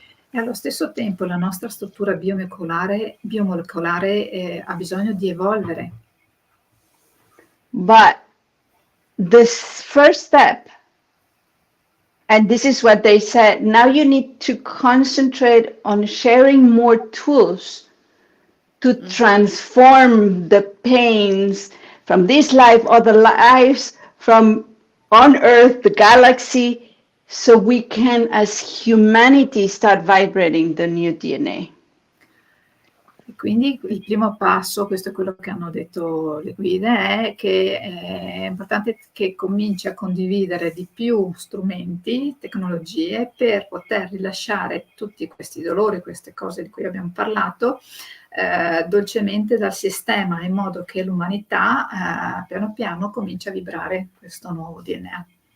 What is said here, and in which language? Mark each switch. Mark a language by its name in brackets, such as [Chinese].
[Italian] E allo stesso tempo la nostra struttura biomolecolare ha bisogno di evolvere. [English] But this first step, and this is what they said, now you need to concentrate on sharing more tools to transform the pains from this life, other lives, from on Earth, the galaxy, so we can, as humanity, start vibrating the new DNA. [Italian] E quindi il primo passo, questo è quello che hanno detto le guide, è che è importante che cominci a condividere di più strumenti, tecnologie, per poter rilasciare tutti questi dolori, queste cose di cui abbiamo parlato, dolcemente dal sistema, in modo che l'umanità piano piano comincia a vibrare questo nuovo DNA.